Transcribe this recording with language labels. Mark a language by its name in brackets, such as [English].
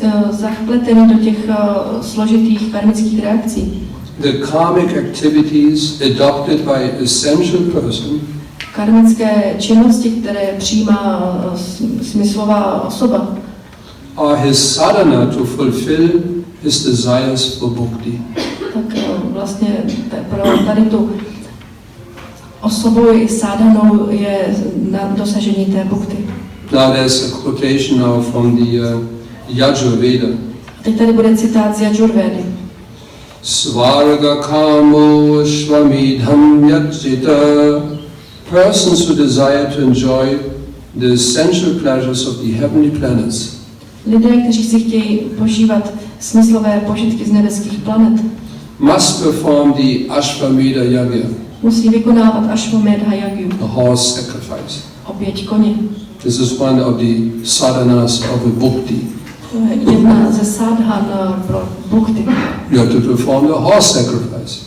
[Czech] Zapletený do těch složitých karmických reakcí. [English] the karmic activities adopted by a sensual person [Czech] Karmické činnosti, které přijímá smyslová osoba, [English] are his sadhana to fulfill his desires for bhakti. [Czech] tak vlastně pro tady tu osobou i sádhanou je na dosažení té bhakti. [English] Now there's a quotation now from the Yajurveda. [Czech] Teď tady bude citát z Yajurvedy. [Sanskrit] Svarga kamo svamidham yajita. [English] Persons who desire to enjoy the sensual pleasures of the heavenly planets, [Czech] lidé, kteří si chtějí požívat smyslové požitky z nebeských planet, [English] must perform the Ashvamedha Yagya, [Czech] musí vykonávat Ashvamedha Yagyu, [English] the horse sacrifice. [Czech] oběť koně. [English] This is one of the sadhanas of a bhakti. [Czech] To je jedna ze sadhan pro bhakti. [English] You have to perform the horse sacrifice.